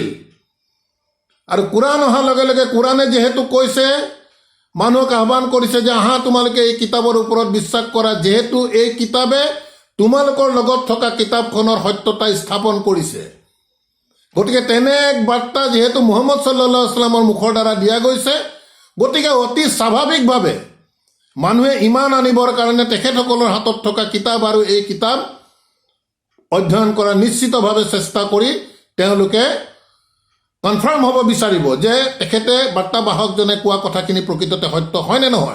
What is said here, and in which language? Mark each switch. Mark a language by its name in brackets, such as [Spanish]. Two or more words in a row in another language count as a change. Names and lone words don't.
[Assamese] আৰু কোৰাণ অহাৰ লগে লগে কোৰাণে যিহেতু কৈছে, মানুহক আহ্বান কৰিছে যে আহা তোমালোকে এই কিতাপৰ ওপৰত বিশ্বাস কৰা, যিহেতু এই কিতাপে তোমালোকৰ লগত থকা কিতাপখনৰ সত্যতা স্থাপন কৰিছে। গতিকে তেনে এক বাৰ্তা যিহেতু মুহাম্মদ [Arabic] صلى الله عليه وسلم [Assamese] মুখৰ দ্বাৰা দিয়া গৈছে, গতিকে অতি স্বাভাৱিকভাৱে মানুহে ইমান আনিবৰ কাৰণে তেখেতসকলৰ হাতত থকা কিতাপ আৰু এই কিতাপ অধ্যয়ন কৰা নিশ্চিতভাৱে চেষ্টা কৰি তেওঁলোকে কনফাৰ্ম হ'ব বিচাৰিব যে তেখেতে বাৰ্তাবাহকজনে কোৱা কথাখিনি প্ৰকৃততে সত্য হয় নে নহয়।